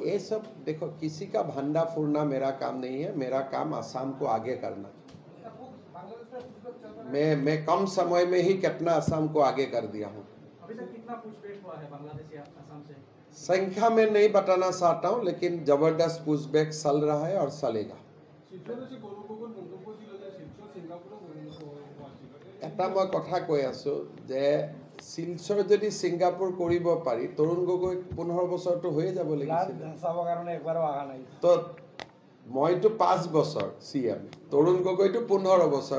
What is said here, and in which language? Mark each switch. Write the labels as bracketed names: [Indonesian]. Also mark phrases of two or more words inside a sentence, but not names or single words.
[Hindi] ये सब देखो, किसी का भंडा फोड़ना मेरा काम नहीं है, मेरा काम असम को आगे करना। मैं कम समय में ही कितना असम को आगे कर दिया हूँ। अभी तक कितना पूछपेछ हुआ है बांग्लादेश या असम से? संख्या में नहीं बताना चाहता हूँ, लेकिन जबरदस्त पूछबैछ चल रहा है और चलेगा। [Assamese] এটা মই কথা কৈ আছো যে শিলচৰ যদি ছিংগাপুৰ কৰিব পাৰি, তৰুণ গগৈ 15 বছৰটো হৈয়ে যাব লাগিছিল। তো মইতো 5 বছৰ CM, তৰুণ গগৈটো 15 বছৰ।